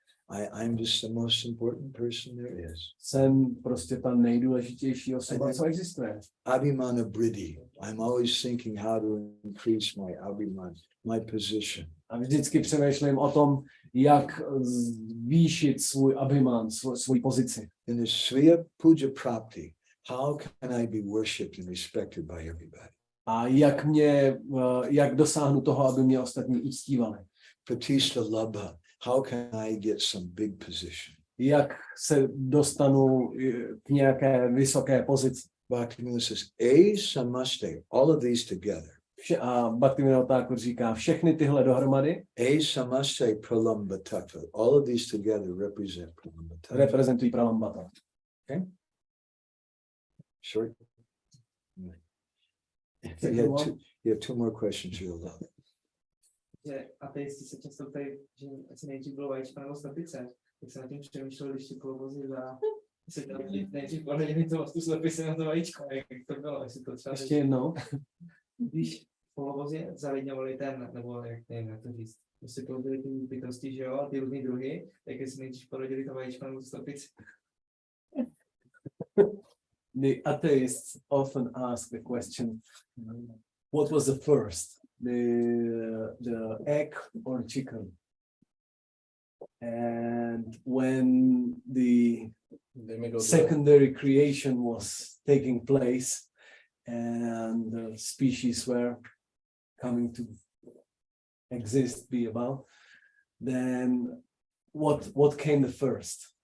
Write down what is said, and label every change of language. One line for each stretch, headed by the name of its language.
English: I'm just the most important person there is.
Czech: Jsem prostě ta nejdůležitější osoba, co existuje.
English: Abhimana Briddhi. I'm always thinking how to increase my abhimana, my position.
Czech: A vždycky přemýšlím o tom, jak zvýšit svůj abhiman, svou pozici.
English: In the Sriya Puja Prapti, how can I be worshipped and respected by everybody?
Czech: A jak dosáhnu toho, aby mě ostatní uctívali.
English: Pratishta Labha, how can I get some big position?
Czech: Jak se dostanu k nějaké vysoké pozici.
English: Bhaktivinode says, A samaste, all of these together.
Czech: A Bhaktivinode Thakur říká, všechny tyhle dohromady
English: A samaste pralambatattva, all of these together represent pralambatattva.
Czech: reprezentují pralambata.
English: Okay? Short. You have two more questions you're allowed.
Czech: Že ateisti se často ptají, že asi nejdřív bylo vajíčko nebo slepice, tak jsem nad tím přemýšlel, když ti kolovozy se nejdřív pohodili tu slepici na to vajíčko, jak to bylo, jestli to třeba... Ještě jednou. Když kolovozy zalidňovali nebo jak to říct, prostě položili ty bytosti, že jo, a ty různý druhy, tak jestli nejdřív porodili to vajíčko nebo tu slepici.
English: The atheists often ask the question, what was the first, the egg or chicken? And when the secondary creation was taking place and the species were coming to exist, be about, then what came the first?